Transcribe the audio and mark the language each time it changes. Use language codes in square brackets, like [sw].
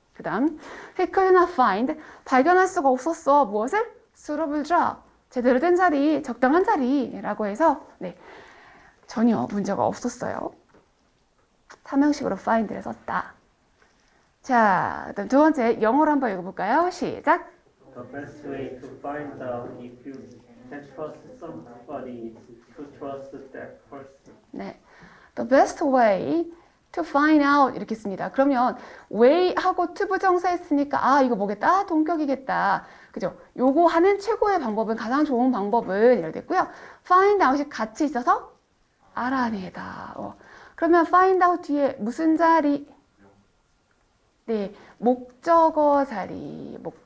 [ko] 그 다음 he could not find 발견할 수가 없었어. 무엇을? suitable job 제대로 된 자리, 적당한 자리라고 해서 네, 전혀 문제가 없었어요. 삼형식으로 find를 썼다. 자, 그다음 두 번째 영어로 한번 읽어볼까요? 시작. [en] The best way to find out if you can trust somebody is to trust that person. [ko] 네, [en] the best way to find out [ko] 이렇게 씁니다. 그러면 way 하고 to 부정사 했으니까 이거 뭐겠다? 동격이겠다. 그죠? 요거 하는 최고의 방법은 가장 좋은 방법은 이렇게 됐고요. find out이 같이 있어서 알아내다. 그러면 find out 뒤에 무슨 자리? 네, 목적어 자리.